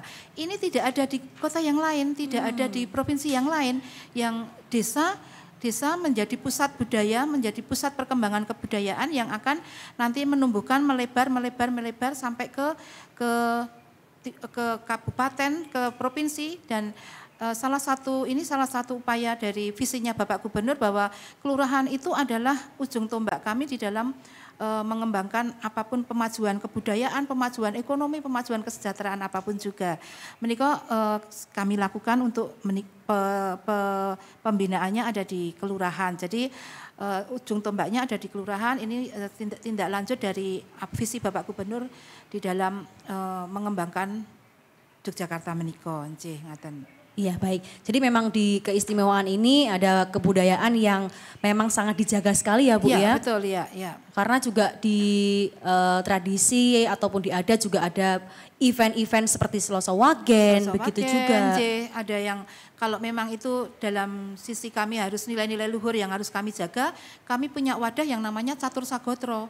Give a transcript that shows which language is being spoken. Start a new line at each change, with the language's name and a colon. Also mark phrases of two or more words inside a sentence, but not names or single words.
Indonesian: Ini tidak ada di kota yang lain, tidak ada di provinsi yang lain yang desa menjadi pusat budaya, menjadi pusat perkembangan kebudayaan yang akan nanti menumbuhkan melebar sampai ke kabupaten, ke provinsi dan salah satu upaya dari visinya Bapak Gubernur bahwa kelurahan itu adalah ujung tombak kami di dalam mengembangkan apapun pemajuan kebudayaan, pemajuan ekonomi, pemajuan kesejahteraan apapun juga. Menika kami lakukan untuk pembinaannya ada di kelurahan. Jadi ujung tombaknya ada di kelurahan. Ini tindak lanjut dari visi Bapak Gubernur di dalam mengembangkan Yogyakarta menika.
Javanese: Nggih, ngaten.
Indonesian: Iya baik, jadi memang di keistimewaan ini ada kebudayaan yang memang sangat dijaga sekali ya Bu ya? Iya betul ya. Karena juga di tradisi ataupun di adat juga ada event-event seperti Selasa Wagen, begitu juga. Ada yang kalau memang itu dalam sisi kami harus nilai-nilai luhur yang harus kami jaga, kami punya wadah yang namanya Catur Sagotro.